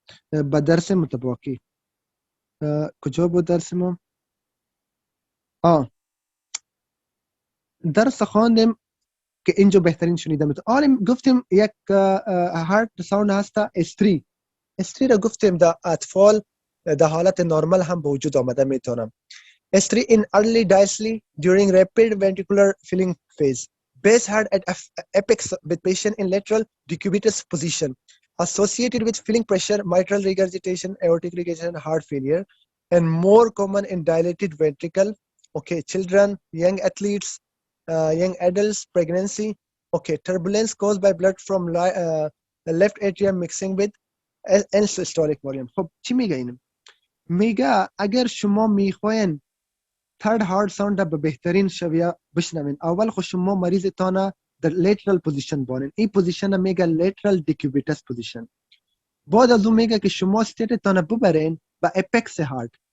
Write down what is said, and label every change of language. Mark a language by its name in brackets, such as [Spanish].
[Persian] به درس متباقی کجا بود درس ما؟ درس خواندیم که اینجا بهترین شنیده میتونه. گفتیم یک هارت ساوند هست S3. S3 را گفتیم در اطفال در حالت نرمال هم به وجود آمده میتونم. [English] S3 in early diastole during rapid ventricular filling phase. Base heart at apex with patient in lateral decubitus position. Associated with filling pressure, mitral regurgitation, aortic regurgitation, heart failure, and more common in dilated ventricle. Okay, children, young athletes, young adults, pregnancy. Okay, turbulence caused by blood from left atrium mixing with end systolic volume. [Persian] خب چی میگه اینم؟ میگه اگر شما میخواین [English] third heart sound [Persian] به بهترین شویه بشنوین، اول خود شما مریض تانه در [English] lateral position [Persian] بانین. این پوزیشن میگه [English] lateral decubitus position. [Persian] بعد از اون میگه که شما استیت تانه ببرین به [English] apex heart.